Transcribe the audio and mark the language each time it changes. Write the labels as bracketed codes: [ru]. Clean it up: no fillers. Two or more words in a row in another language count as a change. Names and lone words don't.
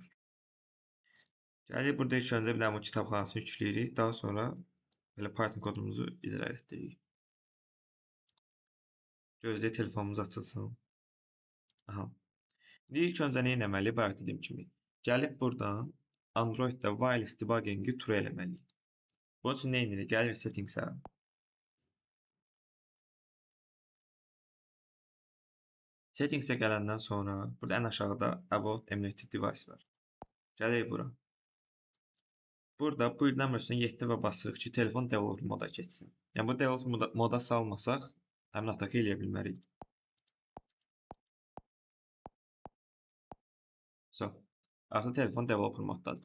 [az] Gəlirik burada ilk öncə bir dənə bu kitabxanasını yükləyirik. Daha sonra belə Python kodumuzu icra etdiririk. Gözləyək telefonumuz açılsın. Aha. İndi ilk öncə nə etməliyik? Bayaq dediyim kimi. Gəlib buradan Android-də [en] wireless debugging- [az] i true eləməliyik. Bunun üçün nə edirik? Gəlirik settings-ə. Settings-ə gələndən sonra burada ən aşağıda [en] about emulated device [az] var. Gəlirik bura. Burada bu nömrəsini 7 və basırıq ki, telefon developer moda keçsin. Yəni bu developer moda salmasaq, həmin ataka eləyə bilmərik. So, artıq telefon developer moddadır.